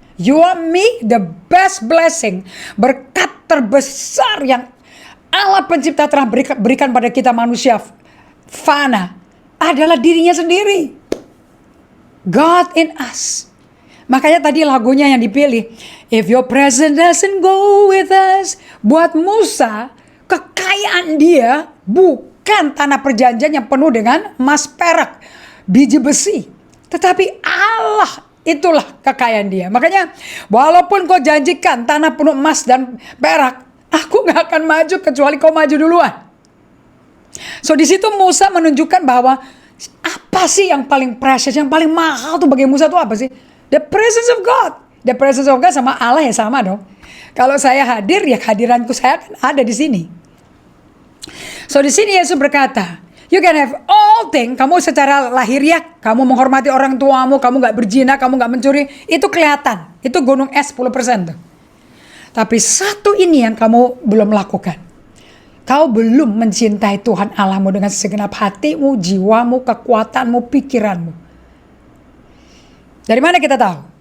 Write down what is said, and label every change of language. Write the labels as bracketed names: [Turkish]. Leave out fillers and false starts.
[English] You and me, the best blessing. [Indonesian] Berkat terbesar yang Allah pencipta telah berikan pada kita manusia fana adalah dirinya sendiri. [English] God in us. [Indonesian] Makanya tadi lagunya yang dipilih, [English] if your presence doesn't go with us. [Indonesian] Buat Musa, kekayaan dia bukan tanah perjanjian yang penuh dengan emas, perak, biji besi. Tetapi Allah, itulah kekayaan dia. Makanya walaupun kau janjikan tanah penuh emas dan perak, aku gak akan maju kecuali kau maju duluan. So di situ Musa menunjukkan bahwa apa sih yang paling precious, yang paling mahal tuh bagi Musa tuh apa sih? [English] The presence of God. The presence of God [Indonesian] sama Allah ya sama dong. Kalau saya hadir, ya kehadiranku saya kan ada di sini. So di sini Yesus berkata, [English] you can have all things. [Indonesian] Kamu secara lahiriah, kamu menghormati orang tuamu, kamu gak berzina, kamu gak mencuri, itu kelihatan. Itu gunung es 10% tuh. Tapi satu ini yang kamu belum lakukan. Kau belum mencintai Tuhan Allahmu dengan segenap hatimu, jiwamu, kekuatanmu, pikiranmu. Dari mana kita tahu?